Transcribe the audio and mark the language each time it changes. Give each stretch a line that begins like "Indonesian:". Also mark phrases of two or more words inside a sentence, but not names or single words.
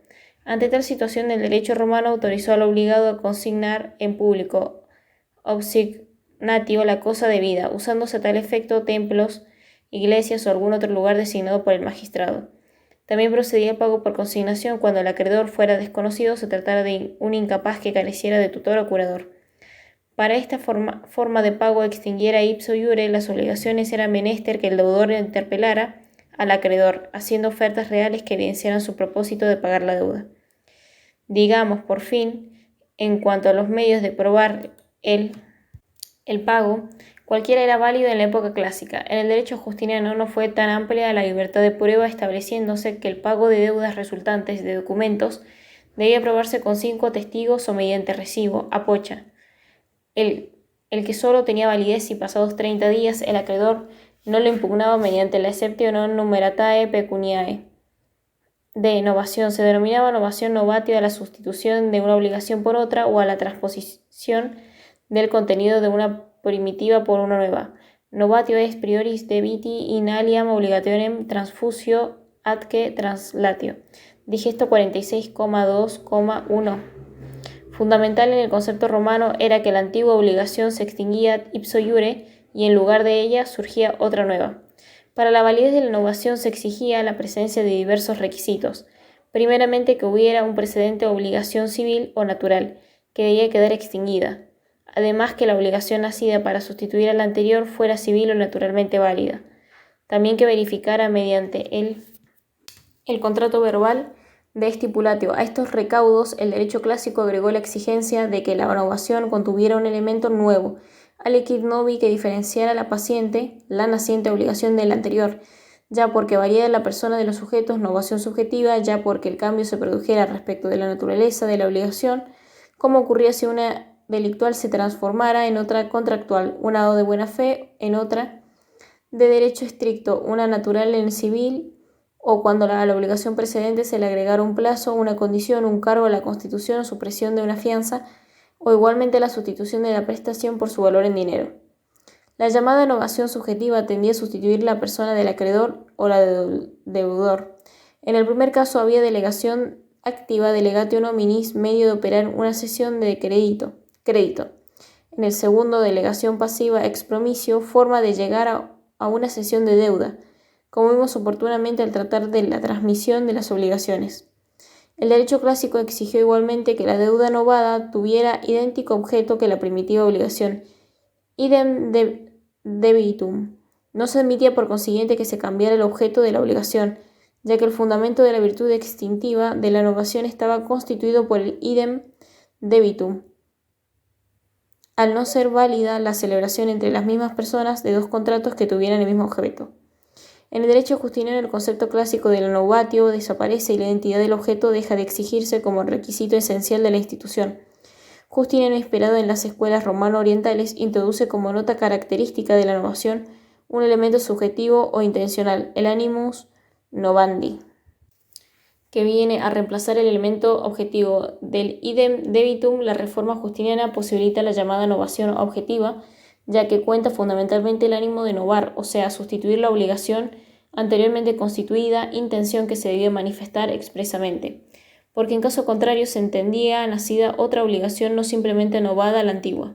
Spanish: Ante tal situación, el derecho romano autorizó al obligado a consignar en público obsignatio la cosa debida, usándose a tal efecto templos, iglesias o algún otro lugar designado por el magistrado. También procedía el pago por consignación cuando el acreedor fuera desconocido o se tratara de un incapaz que careciera de tutor o curador. Para esta forma de pago extinguiera
Latin: ipso iure
Spanish: las obligaciones, era menester que el deudor interpelara al acreedor, haciendo ofertas reales que evidenciaran su propósito de pagar la deuda. Digamos, por fin, en cuanto a los medios de probar el pago, cualquiera era válido en la época clásica. En el derecho justiniano no fue tan amplia la libertad de prueba, estableciéndose que el pago de deudas resultantes de documentos debía probarse con 5 testigos o mediante recibo, apocha. El que solo tenía validez si pasados 30 días el acreedor no lo impugnaba mediante la
Latin: exceptio non numeratae pecuniae.
Spanish: De novación se denominaba novación novatio a la sustitución de una obligación por otra o a la transposición del contenido de una primitiva por una nueva.
Latin: Novatio est prioris debiti in aliam obligationem transfusio atque translatio.
Spanish: Digesto 46,2,1. Fundamental en el concepto romano era que la antigua obligación se extinguía
Latin: ipso iure
Spanish: y en lugar de ella surgía otra nueva. Para la validez de la innovación se exigía la presencia de diversos requisitos. Primeramente, que hubiera un precedente de obligación civil o natural, que debía quedar extinguida. Además, que la obligación nacida para sustituir a la anterior fuera civil o naturalmente válida. También que verificara mediante el contrato verbal de estipulatio. A estos recaudos, el derecho clásico agregó la exigencia de que la innovación contuviera un elemento nuevo,
Latin: aliquid novi,
Spanish: que diferenciara la naciente obligación de la anterior, ya porque variara la persona de los sujetos, novación subjetiva, ya porque el cambio se produjera respecto de la naturaleza de la obligación, como ocurría si una delictual se transformara en otra contractual, una de buena fe en otra de derecho estricto, una natural en civil, o cuando a la obligación precedente se le agregara un plazo, una condición, un cargo a la constitución o supresión de una fianza, o igualmente la sustitución de la prestación por su valor en dinero. La llamada novación subjetiva tendía a sustituir la persona del acreedor o la del deudor. En el primer caso había delegación activa,
Latin: delegatio nominis,
Spanish: medio de operar una cesión de crédito. En el segundo, delegación pasiva, expromisio, forma de llegar a una cesión de deuda, como vimos oportunamente al tratar de la transmisión de las obligaciones. El derecho clásico exigió igualmente que la deuda novada tuviera idéntico objeto que la primitiva obligación,
Latin: idem debitum.
Spanish: No se admitía por consiguiente que se cambiara el objeto de la obligación, ya que el fundamento de la virtud extintiva de la novación estaba constituido por el
Latin: idem debitum,
Spanish: al no ser válida la celebración entre las mismas personas de dos contratos que tuvieran el mismo objeto. En el derecho justiniano, el concepto clásico de la novatio desaparece y la identidad del objeto deja de exigirse como requisito esencial de la institución. Justiniano, inspirado en las escuelas romano-orientales, introduce como nota característica de la novación un elemento subjetivo o intencional, el
Latin: animus novandi,
Spanish: que viene a reemplazar el elemento objetivo del
Latin: idem debitum.
Spanish: La reforma justiniana posibilita la llamada novación objetiva, ya que cuenta fundamentalmente el ánimo de novar, o sea, sustituir la obligación anteriormente constituida, intención que se debía manifestar expresamente, porque en caso contrario se entendía nacida otra obligación no simplemente novada a la antigua.